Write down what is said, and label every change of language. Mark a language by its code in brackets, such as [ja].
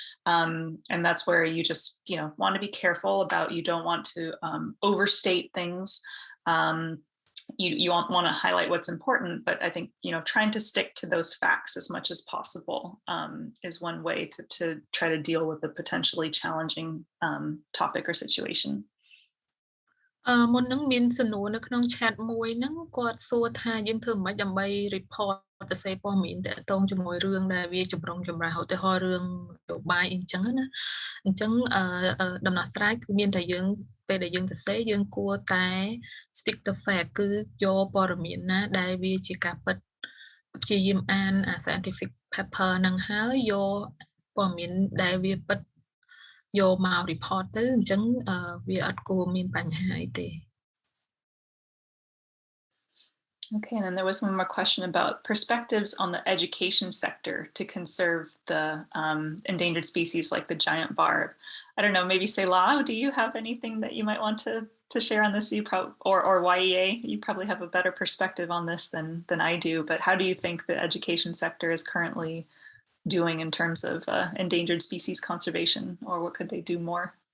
[en] And that's where you just, want to be careful about, you don't want to overstate things. You want to highlight what's important, but I think, trying to stick to those facts as much as possible is one way to try to deal with a potentially challenging topic or situation. [km] មុននឹងមានសំណួរនៅក្នុង chat មួយហ្នឹងគាត់សួរថាយើងធ្វើមិនដើម្បី report ទៅសេព័ត៌មានតកតងជាមួយរឿងដែលវាចម្រុងចម្រាស់ឧទាហរណ៍រឿងនយោបាយអីចឹងណាអញ្ចឹង ដំណោះស្រាយគឺមានតែយើងពេលដែលយើងសរសេរយើងគួរតែ [en] stick to fact [km] គឺយកព័ត៌មានណាដែលវាជាការពិតព្យាយាមអាន scientific paper ហ្នឹងហើយយកព័ត៌មានដែលវាពិតយកមក report ទៅអញ្ចឹងវាអត់គួរមានបញ្ហាអីទេ [en] Okay, and then there was one more question about perspectives on the education sector to conserve the endangered species like the giant barb. I don't know, maybe Selah, do you have anything that you might want to share on this? Or YEA, you probably have a better perspective on this than I do, but how do you think the education sector is currently doing in terms of endangered species conservation, or what could they do more?